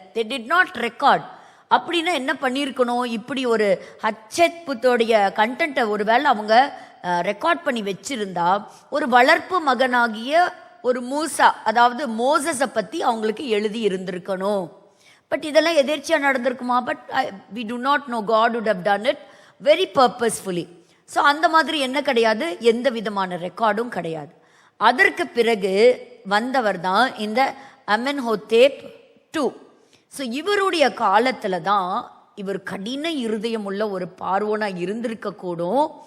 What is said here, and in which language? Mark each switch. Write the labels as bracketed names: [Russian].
[English] they did not record. [Tamil] அப்படின்னா என்ன பண்ணியிருக்கணும்? இப்படி ஒரு ஹட்செப்சுத்தோடைய கண்டென்ட்டை ஒருவேளை அவங்க ரெக்கார்ட் பண்ணி வச்சிருந்தா ஒரு வளர்ப்பு மகனாகிய ஒரு மூசா, அதாவது மோசஸை பற்றி அவங்களுக்கு எழுதி இருந்திருக்கணும். பட் இதெல்லாம் எதேர்ச்சியா நடந்திருக்குமா? [English] But we do not know. God would have done it very purposefully. [Tamil] So அந்த மாதிரி என்ன கிடையாது, எந்த விதமான ரெக்கார்டும் கிடையாது. அதற்கு பிறகு வந்தவர் தான் இந்த அமென்ஹோத்தேப் 2. ஸோ இவருடைய காலத்துல தான் இவர் கடின இருதயம் உள்ள ஒரு பார்வோனா இருந்திருக்க கூடும்.